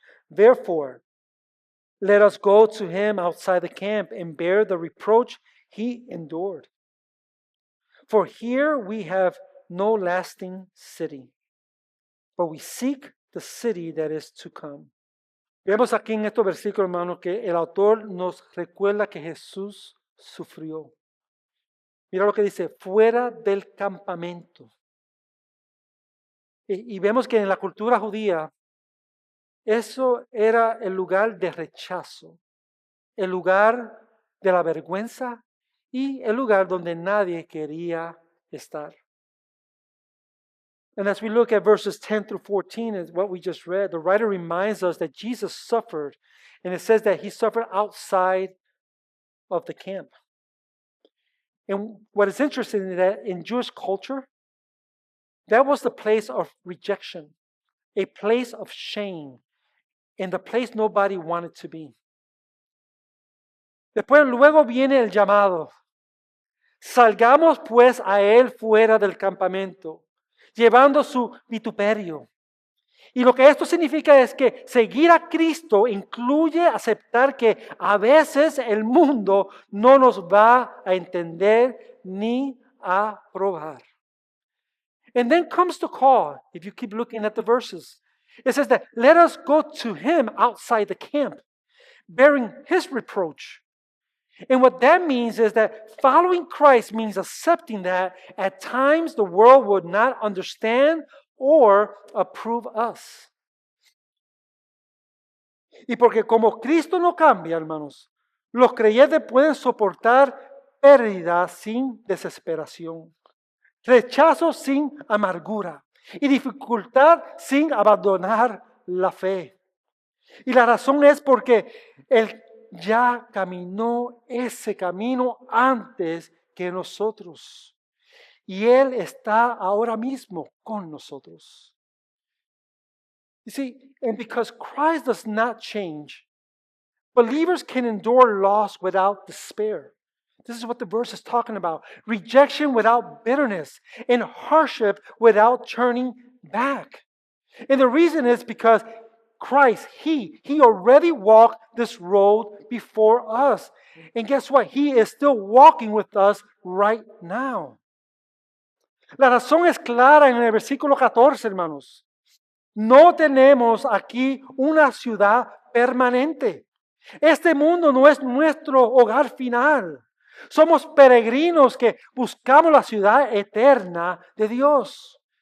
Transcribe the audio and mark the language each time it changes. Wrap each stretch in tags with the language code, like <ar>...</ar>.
<en>Therefore, let us go to him outside the camp and bear the reproach he endured. For here we have no lasting city, but we seek the city that is to come.</en> <es>Vemos aquí en estos versículos, hermanos, que el autor nos recuerda que Jesús sufrió. Mira lo que dice, fuera del campamento. Y vemos que en la cultura judía, eso era el lugar de rechazo, el lugar de la vergüenza y el lugar donde nadie quería estar.</es> <en>And as we look at verses 10 through 14, is what we just read, the writer reminds us that Jesus suffered, and it says that he suffered outside of the camp. And what is interesting is that in Jewish culture, that was the place of rejection, a place of shame, and the place nobody wanted to be.</en> <es>Luego viene el llamado. Salgamos pues a él fuera del campamento, llevando su vituperio. Y lo que esto significa es que seguir a Cristo incluye aceptar que a veces el mundo no nos va a entender ni a probar.</es> <en>And then comes the call, if you keep looking at the verses. It says that let us go to him outside the camp, bearing his reproach. And what that means is that following Christ means accepting that at times the world would not understand or approve us.</en> <es>Y porque como Cristo no cambia, hermanos, los creyentes pueden soportar pérdida sin desesperación, rechazo sin amargura y dificultad sin abandonar la fe. Y la razón es porque Él ya caminó ese camino antes que nosotros. Y Él está ahora mismo con nosotros.</es> <en>You see, and because Christ does not change, believers can endure loss without despair. This is what the verse is talking about. Rejection without bitterness and hardship without turning back. And the reason is because Christ, He already walked this road before us. And guess what? He is still walking with us right now.</en> <es>La razón es clara en el versículo 14, hermanos. No tenemos aquí una ciudad permanente. Este mundo no es nuestro hogar final. Somos peregrinos que buscamos la ciudad eterna de Dios.</es>